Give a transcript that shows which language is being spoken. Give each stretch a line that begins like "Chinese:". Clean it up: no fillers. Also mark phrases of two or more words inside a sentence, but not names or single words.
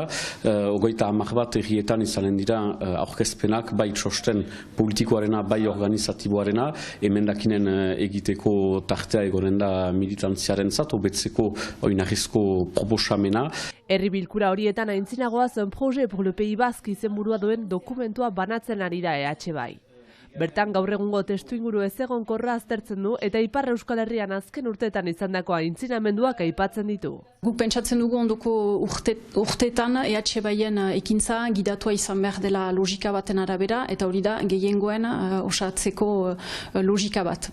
Basque: 30 bat herrietan izanen dira aurkezpenak, bai txosten politikoarena, bai organizatiboarena, emendakinen egiteko tartea egonen da militantziarentzat, hobetzeko oinarrizko proposamena. Herri bilkura horietan aintzinagoaz un projet pour le Pays Basque izenburua duen dokumentua banatzen ari da EH bai. Bertan gaur egungo testuinguru ezegonkorra aztertzen du eta Ipar Euskal Herrian azken urteetan izandako aintzinamenduak aipatzen ditu. Guk pentsatzen dugu ondoko urteetan EH baien ekintza gidatua izan behar dela logika baten arabera eta hori da gehiengoen osatzeko logika bat.